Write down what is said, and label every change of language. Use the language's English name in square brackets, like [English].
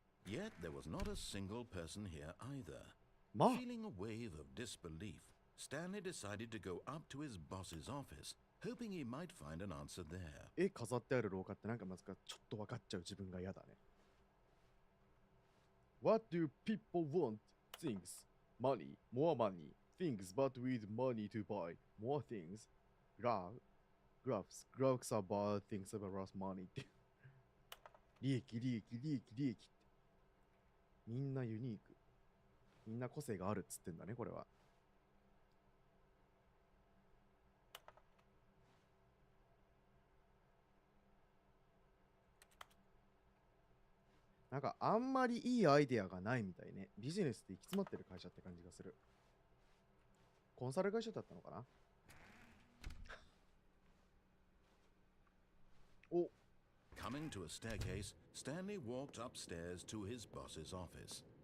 [English] Yet there was not a single person here either. まあ、 Feeling a wave of disbelief, Stanley decided to go up to his boss's office, hoping he might find an answer there. [Japanese] 絵飾ってある廊下ってなんかまずかちょっと分かっちゃう自分が嫌だね。 [English] What do people want? Things. Money. More money. Things but with money to buy. More things. Graphs. Graphs are bad things about money って。 [Japanese] 利益、利益、利益、利益って。みんなユニーク。みんな個性があるっつってんだね、これは。なんかあんまりいいアイデアがないみたいね。ビジネスって行き詰まってる会社って感じがする。コンサル会社だったのかな。お、 [English] Coming to a staircase, Stanley walked upstairs to his boss's office.